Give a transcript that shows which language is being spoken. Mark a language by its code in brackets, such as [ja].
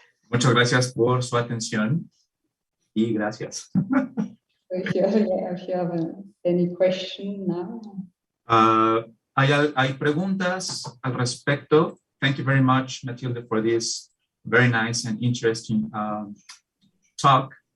[es] Muchas gracias por su atención y gracias. [en] If you have any question now. [es] Hay preguntas al respecto. [en] Thank you very much, Mathilde, for this very nice and interesting talk.